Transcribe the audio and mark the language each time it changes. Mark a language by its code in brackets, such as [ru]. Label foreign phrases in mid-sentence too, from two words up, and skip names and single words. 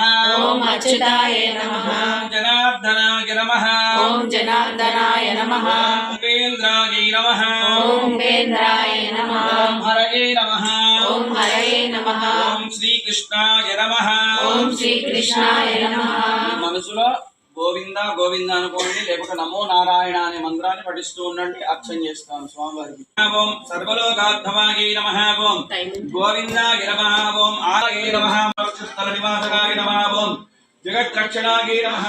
[sa] ओम अच्युताय नमः। जनार्दनाय नमः। ओम जनार्दनाय नमः। उपेन्द्राय नमः। ओम उपेन्द्राय नमः। ओम हरये नमः। ओम हरये नमः। ओम श्रीकृष्णाय नमः। ओम श्रीकृष्णाय नमः। [te] మనసులో గోవింద గోవింద అనుకోండి, లేకపోతే [sa] నమో నారాయణ [te] అనే మంత్రాన్ని పఠిస్తూ ఉండండి. అర్చన చేస్తాను స్వామివారికి. [sa] ఓం సర్వలోకార్థమాయ నమః. ఓం గోవిందాయ నమః. ఓం ఆయ నమః. స్థల నివాసకాయ నమః. ఓం జగద్రక్షణాయ నమః.